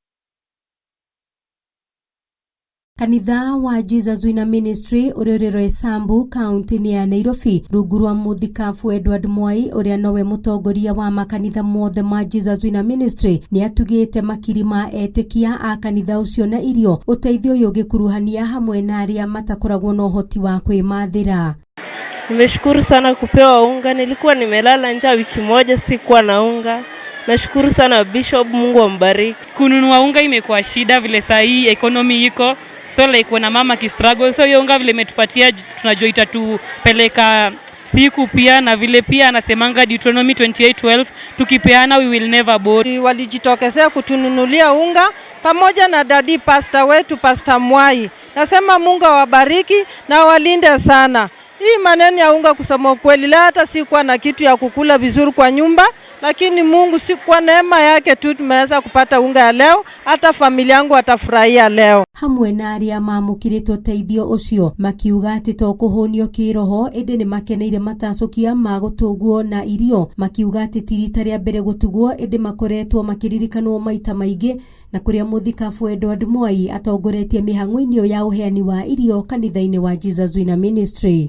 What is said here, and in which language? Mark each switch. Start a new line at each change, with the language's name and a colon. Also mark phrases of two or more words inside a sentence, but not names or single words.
Kikuyu: Kanitha wa Jesus Winner Ministry uri Roysambu kaunti ya Nairobi rungu rwa muthikabu Edward Mwai uria nowe mutongoria wa makanitha mothe ma Jesus Winner Ministry ni atugite makiri ma etikia a kanitha ucio na irio uteithio uyu gikuruhania hamwe na aria matakoragwo na uhoti wa kwimathira.
Swahili: Nimeshukuru sana kupewa unga, nilikuwa nimelala njaa wiki moja sikuwa na unga. Nashukuru sana Bishop, Mungu ambariki. Kununua unga imekuwa shida vile saa hii economy iko.
English: So like when
Swahili: mama ki struggle, so hiyo unga vile imetupatia tunajua itatupeleka siku pia, na vile pia anasemanga Deuteronomy 28:12 tukipeana
English: we will never borrow.
Swahili: Walijitokezea kutununulia unga pamoja na daddy pastor wetu Pastor Mwai. Nasema Mungu awabariki na walinde sana. Hii maneno ya unga kusema kweli la hata sikuwa na kitu ya kukula vizuri kwa nyumba, lakini Mungu si kwa neema yake tu tumeweza kupata unga ya leo, hata familia yangu atafurahia leo.
Kikuyu: Hamwe na aria mamukiritwo teithio ucio makiuga ati to kuhonio kiroho ende ni makeneire matacokia ma gutugwo na irio, makiuga ati tirita ria mbere gutugwo ende makoretwo makiririkanwo maita maingi na kuria muthikabu Edward Mwai atongoretie mihang'o-ini ya uheani wa irio kanitha-ini wa Jesus Winner Ministry.